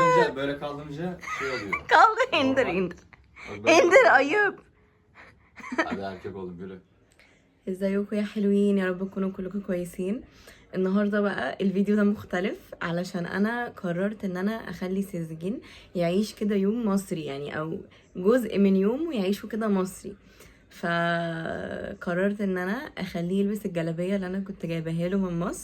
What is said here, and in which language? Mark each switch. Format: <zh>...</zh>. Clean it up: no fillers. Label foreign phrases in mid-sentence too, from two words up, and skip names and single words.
<tr>böyle kaldırınca şey oluyor. Kaldır, indir Normal. indir. Bak böyle-</tr> <ar>انزل ayıp.</ar> <tr>Hadi erkek oğlum yürü.</tr> <ar>ازيكم يا حلوين، يا رب تكونوا كلكم كويسين. النهارده بقى الفيديو ده مختلف علشان انا قررت ان انا اخلي سيزجين يعيش كده يوم مصري، يعني او جزء من يومه يعيشه كده مصري. فقررت ان انا اخليه يلبس الجلابيه اللي انا كنت جايباها له من مصر.</ar>